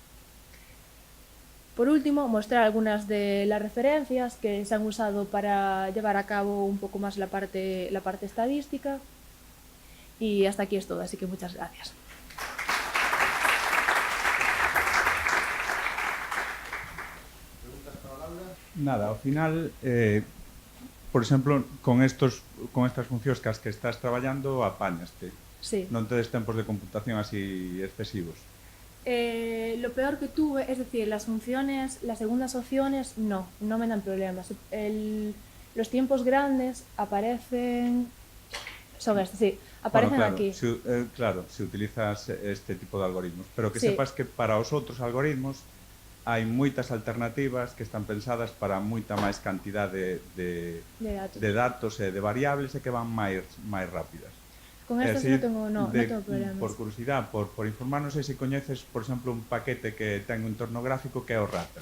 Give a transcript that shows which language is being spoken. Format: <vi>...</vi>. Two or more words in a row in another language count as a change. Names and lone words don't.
<es>Por último, mostrar algunas de las referencias que se han usado para llevar a cabo un poco más la parte estadística. Y hasta aquí es todo, así que muchas gracias. Nada,</es> <gl>ao final, por exemplo, con estas funcións que estás traballando, apañaste. Sí. Non tedes tempos de computación así excesivos.</gl> <es>Lo peor que tuve, es decir, las segundas opciones, no me dan problemas. Los tiempos grandes aparecen, son estos, sí, aparecen claro, aquí. Claro, si utilizas este tipo de algoritmos.</es> <gl>Pero que Sí. sepas que para os outros algoritmos hai moitas alternativas que están pensadas para moita máis cantidad de datos e de variables e que van máis rápidas. Con estes non tengo problemas. Por curiosidade, por informar, non sei se coñeces, por exemplo, un paquete que ten un entorno gráfico que é o RAPL.</gl>